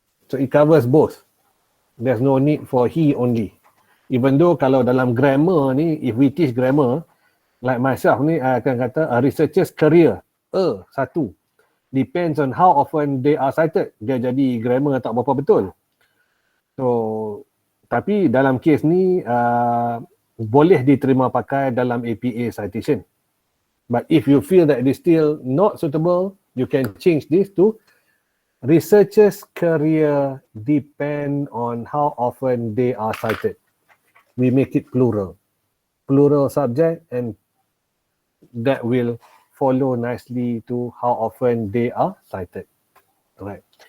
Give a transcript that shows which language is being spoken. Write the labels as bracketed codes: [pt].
[en] So it covers both. There's no need for he only. Even though [ms] kalau dalam grammar ni, [en] if we teach grammar, like myself ni, I [ms] akan kata [en] a researcher's career, satu, depends on how often they are cited. [ms] Dia jadi grammar tak berapa betul. So, tapi dalam kes ni boleh diterima pakai dalam APA citation. [en] But if you feel that it is still not suitable, you can change this to Researchers' career depend on how often they are cited. We make it plural. Plural subject, and that will follow nicely to how often they are cited. Right.